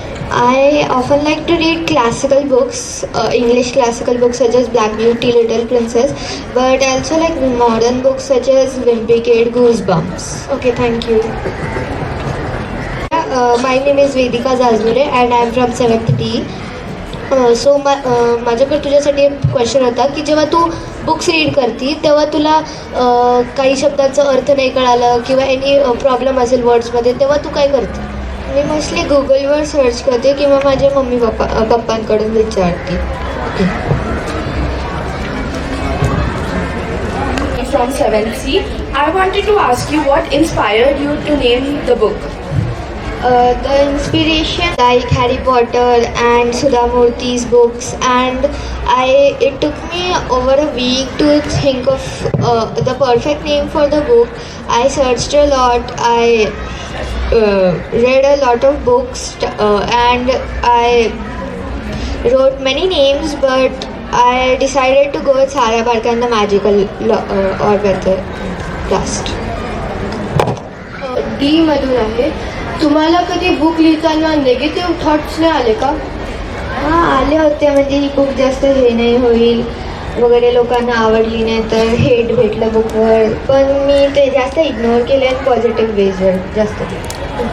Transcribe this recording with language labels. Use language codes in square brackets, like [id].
[en] I often like to read classical books, English classical books such as Black Beauty, Little Princess, but I also like modern books such as Wimpy Kid, Goosebumps. Okay, thank you. My name is Vedika Zazmure and I am from 7th D. [mr] So माझ्याकडे तुझ्यासाठी एक question होता की जेव्हा तू books read करती तेव्हा तुला काही शब्दांचा अर्थ नाही कळालं किंवा एनी प्रॉब्लेम असेल वर्ड्समध्ये, तेव्हा तू काय करते? मी मोस्टली गुगलवर सर्च करते किंवा माझ्या पप्पांकडून विचारते. [en] From 7th C, I wanted to ask you what inspired you to name the book? The inspiration like Harry Potter and Sudha Murthy's books, and it took me over a week to think of the perfect name for the book. I searched a lot, I read a lot of books and I wrote many names, but I decided to go with Sara Parkar and the Magical Weather Blast. [mr] D मधून आहे. तुम्हाला कधी book लिहिताना negative thoughts नाही आले का? हां, आले होते. म्हणजे ही बुक जास्त हे नाही होईल वगैरे, लोकांना आवडली नाही तर हेट भेटलं बुकवर, पण मी ते जास्त इग्नोर केले आणि पॉझिटिव्ह वेजवर जास्त केलं.